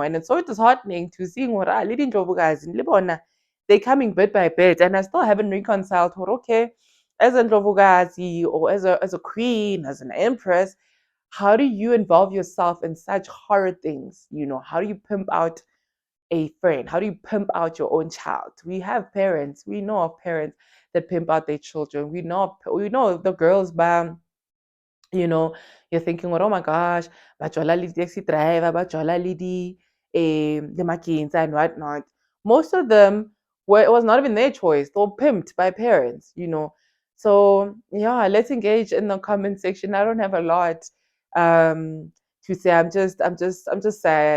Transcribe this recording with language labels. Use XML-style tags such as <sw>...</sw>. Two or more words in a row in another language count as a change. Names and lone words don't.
<en>And it's so disheartening to see what I leading guys in Libona, they're coming bit by bit, and I still haven't reconciled what, okay, as a Ndlovukazi or as a queen, as an empress, how do you involve yourself in such horrid things? How do you pimp out a friend? How do you pimp out your own child? We have parents, we know of parents that pimp out their children. We know the girls by you know, you're thinking, oh my gosh,</en> <zu>bajola le</zu> <en>taxi driver,</en> <zu>bajola le</zu> <en>the makins and whatnot. Most of them it was not even their choice. They were pimped by parents. So yeah, let's engage in the comment section. I don't have a lot to say. I'm just sad.</en>